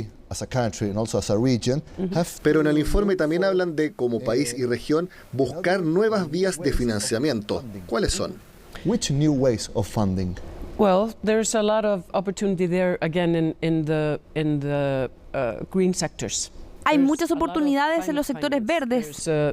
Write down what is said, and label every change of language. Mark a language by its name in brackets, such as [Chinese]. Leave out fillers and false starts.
[English] As a country and also as a region, [Spanish] pero en el informe también hablan de, como país y región, buscar nuevas vías de financiamiento. ¿Cuáles son? [English] Which new ways of funding? Well, there's a lot of opportunity there again in the green sectors. [Spanish] Hay muchas oportunidades en los sectores verdes.